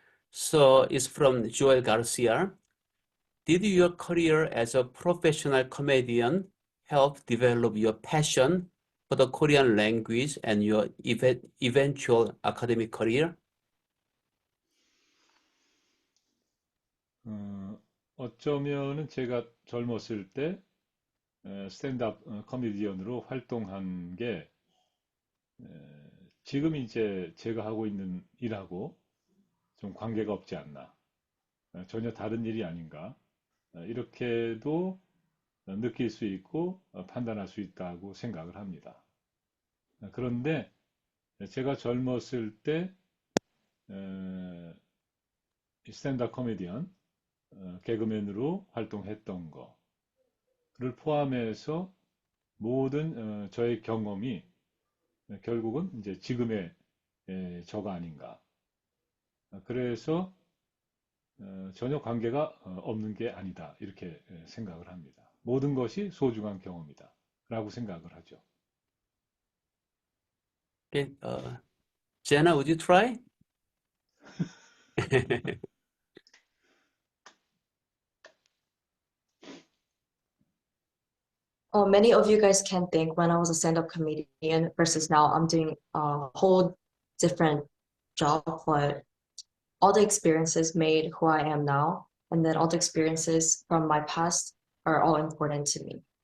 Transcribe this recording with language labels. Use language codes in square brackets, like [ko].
[en] So it's from Joel Garcia. Did your career as a professional comedian help develop your passion for the Korean language and your eventual academic career? [ko] 어쩌면은 제가 젊었을 때 스탠드업 코미디언으로 활동한 게 지금 이제 제가 하고 있는 일하고 좀 관계가 없지 않나. 전혀 다른 일이 아닌가. 이렇게도 느낄 수 있고 판단할 수 있다고 생각을 합니다. 그런데 제가 젊었을 때 스탠드업 코미디언, 개그맨으로 활동했던 거를 포함해서 모든 저의 경험이 결국은 이제 지금의 저가 아닌가. 그래서 전혀 관계가 없는 게 아니다. 이렇게 생각을 합니다. 모든 것이 소중한 경험이다. 라고 생각을 하죠. [en] Okay, Jenna, would you try? Many of you guys can think when I was a stand-up comedian versus now I'm doing a whole different job, but all the experiences made who I am now, and then all the experiences from my past are all important to me.